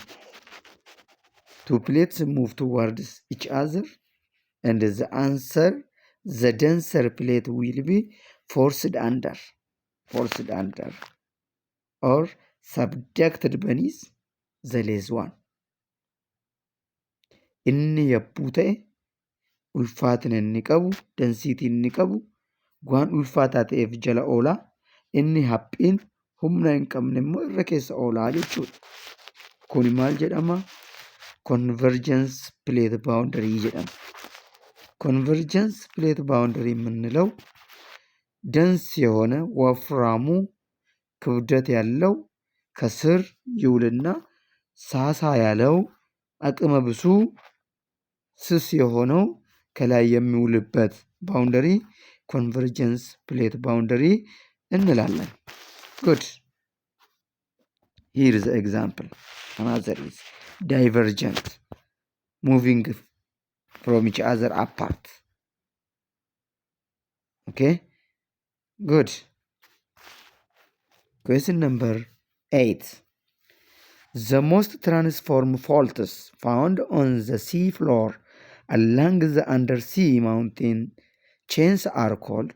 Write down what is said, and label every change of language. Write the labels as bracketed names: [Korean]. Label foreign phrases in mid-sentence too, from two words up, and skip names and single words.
[English] Two plates move towards each other, and the answer, the denser plate will be forced under, or subjected beneath the less one. [Oromo] Inni yabbuu ta'e ulfaatina inni qabu, dansiitii inni qabu, waan ulfaataa ta'eef jala oolaa, inni haphiin humna hin qabne immoo irra keessa oolaa jechuudha. Kun maal jedhama? [English] Convergence plate boundary jedhama. Convergence plate boundary [Amharic] የምንለው ደንስ የሆነ ወፍራሙ ክብደት ያለው ከስር ይውልና ሳሳ ያለው አቅመ ብሱ ስስ የሆነው ከላይ የሚውልበት [English] boundary convergence plate boundary [Amharic] እንላለን። ጉድ [English] here the example another is divergent moving from each other apart. Okay, good. Question number 8. The most transform faults found on the sea floor along the undersea mountain chains are called.